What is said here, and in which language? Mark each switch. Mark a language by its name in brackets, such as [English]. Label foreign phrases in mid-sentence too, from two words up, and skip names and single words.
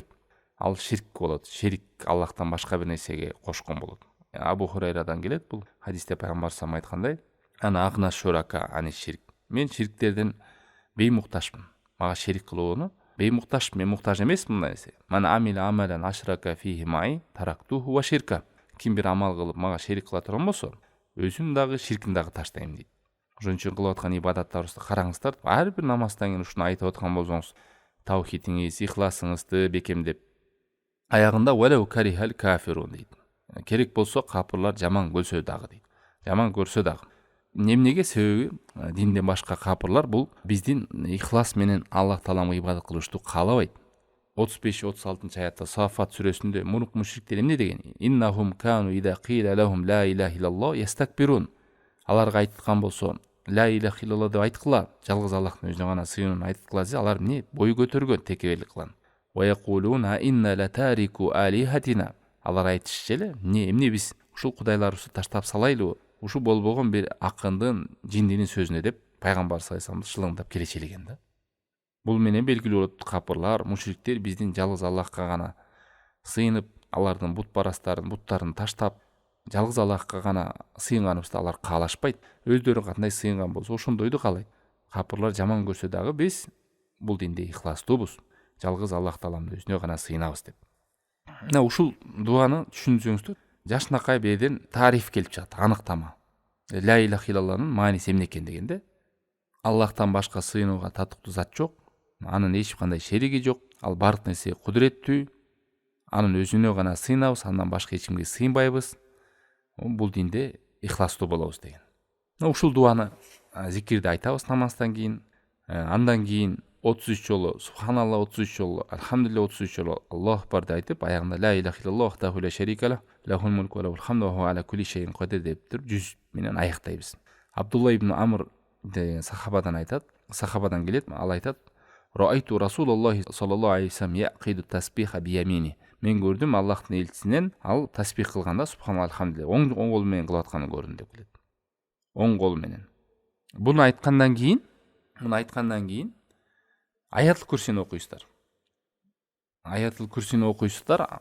[Kyrgyz] Ал ширк болот. Ширк Аллахтан башка бир нерсеге кошкон болот. Абу Хурайрадан келет бул хадисте пайгамбар салам айткандай: [Arabic] "أنا أغنى الشركاء عن الشرك." [Kyrgyz] Мен ширктерден беймукташмын. Мага ширк кылууну беймукташмын, мен муктаж эмесмин мындай нерсе. [Arabic] من عمل عملا أشرك فيه معي غيري تركته وشركه. [Kyrgyz] Ким бир амал кылып мага ширк кыла турган болсо, өзүн дагы ширкин дагы таштайм дейт. Ошон үчүн кылып аткан ибадаттарыбызды караңыздар. Ар бир намаздан кийин ушуну айтып аткан болсоңуз, таухидиңиз, ихласыңызды бекемдеп, аягында [Arabic] ولو كره الكافرون [Kyrgyz] дейт. Керек болсо капырлар жаман көрсө дагы дейт. Жаман көрсө дагы. Эмнеге? Себеби динден башка капырлар бул биздин ихлас менен Аллах Тааламга ибадат кылышты каалабайт. 35-36-аятта Сафат сүрөсүндө мурунку мушриктер эмне деген? [Arabic] إنهم كانوا إذا قيل لهم لا إله إلا الله يستكبرون. [Kyrgyz] Аларга айткан болсо, [Arabic] لا إله إلا الله [Kyrgyz] деп айткыла, жалгыз Аллахтын өзүнө гана сыйынууну айткыла десе, алар эмне? Бой көтөргөн, текеберлик кылган. [Arabic] ويقولون أئنا لتاركو آلهتنا. [Kyrgyz] Алар айтышчу эле, эмне биз ушул кудайларыбызды таштап салайлыбы? Ушу болбогон бир акындын, жиндинин сөзүнө деп пайгамбар [Arabic] صلى الله عليه وسلم [Kyrgyz] шылыңдап келечелеген да. Бул менен белгилүү болот, капырлар, мушриктер биздин жалгыз Аллахка гана сыйынып, алардын буттарын таштап, жалгыз Аллахка гана сыйынганыбызды алар каалашпайт. Өздөрү кандай сыйынган болсо, ошондойду каалайт. Капырлар жаман көрсө дагы биз бул динде ихластуубуз. Жалгыз Аллах Тааламдын өзүнө гана сыйынабыз деп. Мына ушул дуаны түшүнсөңүздөр, жашынакай берден тариф келип чыгат, аныктама. [Arabic] لا إله إلا الله [Kyrgyz] мааниси эмне экен дегенде, Аллахтан башка сыйынууга татыктуу зат жок, анын эч кандай шериги жок, ал бардык нерсеге кудуреттүү, анын өзүнө гана сыйынабыз, андан башка эч кимге сыйынбайбыз. Бул динде ихластуу болобуз деген. Ушул дуаны зикирди айтабыз намаздан кийин, андан кийин 33 жолу субханалла, 33 жолу алхамдулилля, 33 жолу [Arabic] الله أكبر [Kyrgyz] деп айтып, аягында [Arabic] لا إله إلا الله وحده لا شريك له له الملك وله الحمد وهو على كل شيء قدير [Kyrgyz] деп туруп 100 менен аяктайбыз. Абдулла ибн Амр деген сахабадан айтат, сахабадан келет, ал айтат: [Arabic] "رأيت رسول الله صلى الله عليه وسلم يعقد التسبيح بيمينه." [Kyrgyz] Мен көрдүм Аллахтын элчисинен ал тасбих кылганда [Arabic] سبحان الله الحمد لله [Kyrgyz] оң кол менен кылып атканын көрдүм деп келет. Оң кол менен. Буну айткандан кийин Аятыл Курсини окуйсуздар. Аятыл Курсини окуйсуздар.